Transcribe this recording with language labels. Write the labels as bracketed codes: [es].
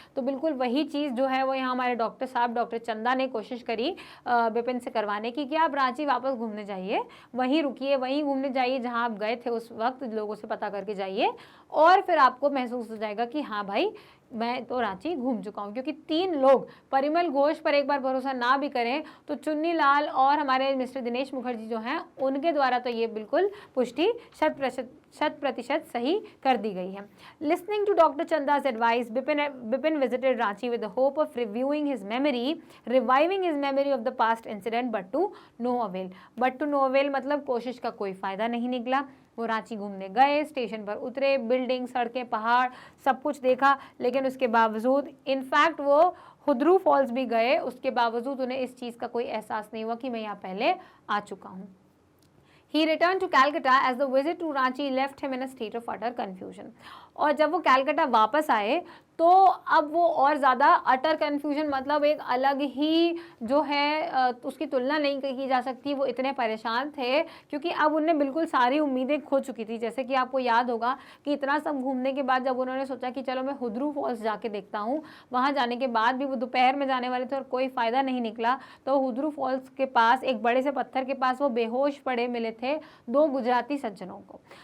[hi] तो बिल्कुल वही चीज़ जो है वो यहाँ हमारे डॉक्टर साहब डॉक्टर चंदा ने कोशिश करी विपिन से करवाने की कि आप रांची वापस घूमने जाइए, वहीं रुकिए, वहीं घूमने जाइए जहाँ आप गए थे उस वक्त, लोगों से पता करके जाइए और फिर आपको महसूस हो जाएगा कि हाँ भाई मैं तो रांची घूम चुका हूँ। क्योंकि 3 लोग परिमल घोष पर एक बार भरोसा ना भी करें तो चुन्नी लाल और हमारे मिस्टर दिनेश मुखर्जी जो हैं उनके द्वारा तो ये बिल्कुल पुष्टि 100% सही कर दी गई है। [en] Listening to doctor Chanda's advice, Bipin visited Ranchi with the hope of reviewing his memory, reviving his memory of the past incident, but to no avail. But to no avail [hi] मतलब कोशिश का कोई फायदा नहीं निकला। वो रांची घूमने गए, स्टेशन पर उतरे, बिल्डिंग, सड़कें, पहाड़ सब कुछ देखा, लेकिन उसके बावजूद इनफैक्ट वो हुद्रू फॉल्स भी गए, उसके बावजूद उन्हें इस चीज़ का कोई एहसास नहीं हुआ कि मैं यहाँ पहले आ चुका हूँ। [en] He returned to Calcutta as the visit to Ranchi left him in a state of utter confusion. [hi] और जब वो कैलकाटा वापस आए तो अब वो और ज़्यादा अटर कन्फ्यूजन मतलब एक अलग ही जो है उसकी तुलना नहीं की जा सकती, वो इतने परेशान थे क्योंकि अब उन्हें बिल्कुल सारी उम्मीदें खो चुकी थी। जैसे कि आपको याद होगा कि इतना सब घूमने के बाद जब उन्होंने सोचा कि चलो मैं हुद्रू फॉल्स जाके देखता हूँ, वहाँ जाने के बाद भी वो दोपहर में जाने वाले थे और कोई फ़ायदा नहीं निकला, तो हुद्रू फॉल्स के पास एक बड़े से पत्थर के पास वो बेहोश पड़े मिले थे 2 गुजराती सज्जनों को।